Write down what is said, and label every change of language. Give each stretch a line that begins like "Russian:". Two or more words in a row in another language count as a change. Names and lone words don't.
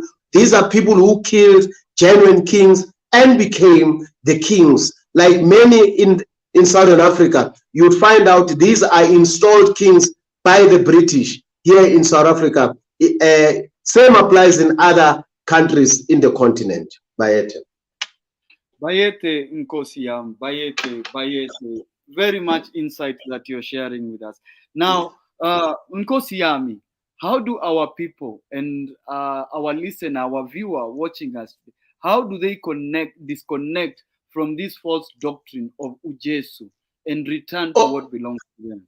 English: These are people who killed genuine kings and became the kings. Like many in Southern Africa, you'd find out these are installed kings by the British here in South Africa. Same applies in other countries in the continent. Bayete.
Zulu: Bayete Nkosi yam, Bayete.
English: Very much insight that you're sharing with us. Now,
Zulu: Nkosi yami,
English: how do our people and our listener, our viewer watching us, how do they disconnect from this false doctrine of Ujesu and return to what belongs to them?